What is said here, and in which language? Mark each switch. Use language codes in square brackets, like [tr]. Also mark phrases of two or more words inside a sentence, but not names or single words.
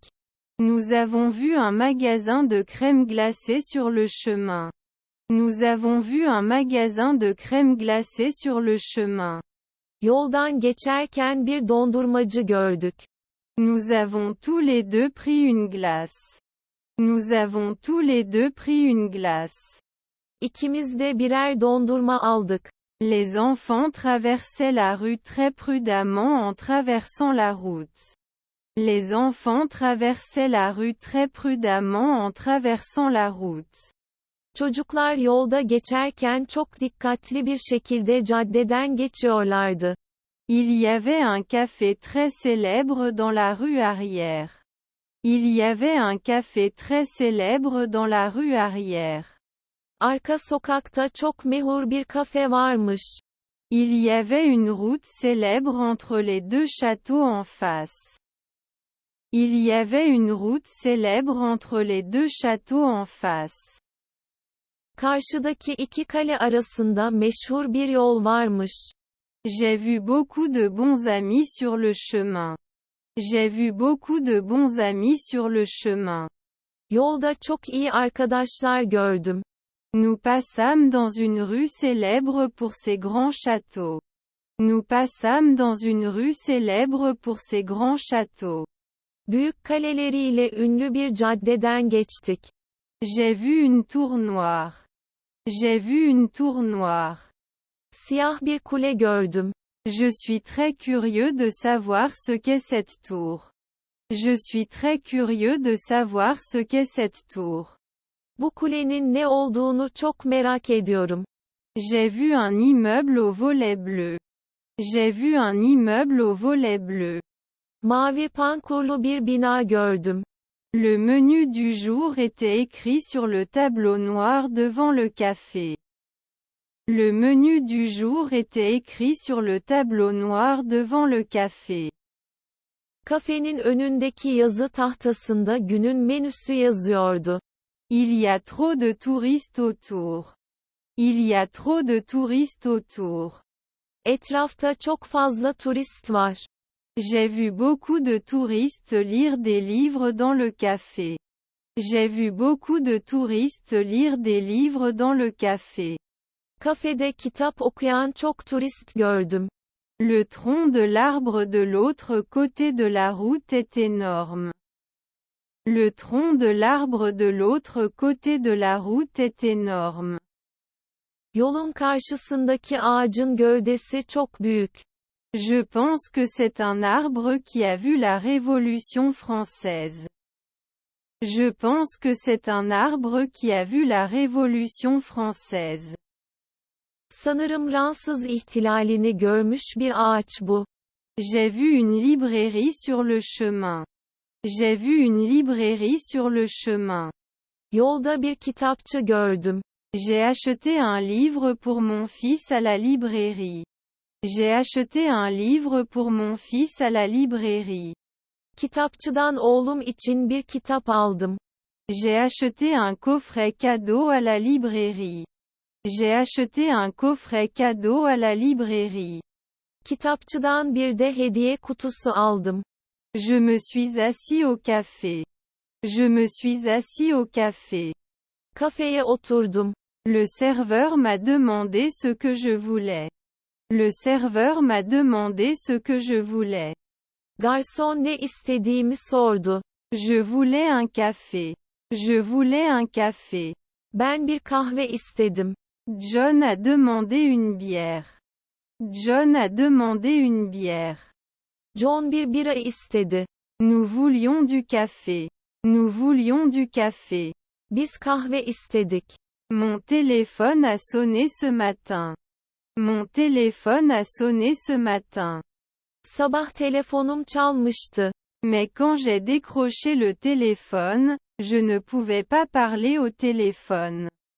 [fr] Nous avons vu un magasin de crème glacée sur le chemin. Nous avons vu un magasin de crème glacée sur le chemin. [tr] Yoldan geçerken bir dondurmacı gördük. [fr] Nous avons tous les deux pris une glace. Nous avons tous les deux pris une glace. [tr] İkimiz de birer dondurma aldık. [fr] Les enfants traversaient la rue très prudemment en traversant la route. Les enfants traversaient la rue très prudemment en traversant la route. [tr] Çocuklar yolda geçerken çok dikkatli bir şekilde caddeden geçiyorlardı. [fr] Il y avait un café très célèbre dans la rue arrière. Il y avait un café très célèbre dans la rue arrière. [tr] Arka sokakta çok mehur bir kafe varmış. [fr] Il y avait une route célèbre entre les deux châteaux en face. Il y avait une route célèbre entre les deux châteaux en face. [tr] Karşıdaki iki kale arasında meşhur bir yol varmış. [fr] J'ai vu beaucoup de bons amis sur le chemin. J'ai vu beaucoup de bons amis sur le chemin. [tr] Yolda çok iyi arkadaşlar gördüm. [fr] Nous passâmes dans une rue célèbre pour ses grands châteaux. Nous passâmes dans une rue célèbre pour ses grands châteaux. [tr] Büyük kaleleriyle ünlü bir caddeden geçtik. [fr] J'ai vu une tour noire. J'ai vu une tour noire. [tr] Siyah bir kule gördüm. [fr] Je suis très curieux de savoir ce qu'est cette tour. Je suis très curieux de savoir ce qu'est cette tour. [tr] Bu kulenin ne olduğunu çok merak ediyorum. [fr] J'ai vu un immeuble au volet bleu. J'ai vu un immeuble au volet bleu. [tr] Mavi pankurlu bir bina gördüm. [fr] Le menu du jour était écrit sur le tableau noir devant le café. Le menu du jour était écrit sur le tableau noir devant le café. [tr] Kafenin önündeki yazı tahtasında günün menüsü yazıyordu. [fr] Il y a trop de touristes autour. Il y a trop de touristes autour. [tr] Etrafta çok fazla turist var. [fr] J'ai vu beaucoup de touristes lire des livres dans le café. J'ai vu beaucoup de touristes lire des livres dans le café. [tr] Kafede kitap okuyan çok turist gördüm. [fr] Le tronc de l'arbre de l'autre côté de la route est énorme. Le tronc de l'arbre de l'autre côté de la route est énorme. [tr] Yolun karşısındaki ağacın gövdesi çok büyük. [fr] Je pense que c'est un arbre qui a vu la Révolution française. Je pense que c'est un arbre qui a vu la Révolution française. [tr] Sanırım Fransız ihtilalini görmüş bir ağaç bu. [fr] J'ai vu une librairie sur le chemin. J'ai vu une librairie sur le chemin. [tr] Yolda bir kitapçı gördüm. [fr] J'ai acheté un livre pour mon fils à la librairie. J'ai acheté un livre pour mon fils à la librairie. [tr] Kitapçıdan oğlum için bir kitap aldım. [fr] J'ai acheté un coffret cadeau à la librairie. J'ai acheté un coffret cadeau à la librairie. [tr] Kitapçıdan bir de hediye kutusu aldım. [fr] Je me suis assis au café. Je me suis assis au café. [tr] Kafeye oturdum. [fr] Le serveur m'a demandé ce que je voulais. Le serveur m'a demandé ce que je voulais. [tr] Garson ne istediğimi sordu. [fr] Je voulais un café. Je voulais un café. [tr] Ben bir kahve istedim. [fr] John a demandé une bière. John a demandé une bière. [tr] John bir bira istedi. [fr] Nous voulions du café. Nous voulions du café. [tr] Biz kahve istedik. [fr] Mon téléphone a sonné ce matin. Mon téléphone a sonné ce matin. [tr] Sabah telefonum çalmıştı. [fr] Mais quand j'ai décroché le téléphone, je ne pouvais pas parler au téléphone.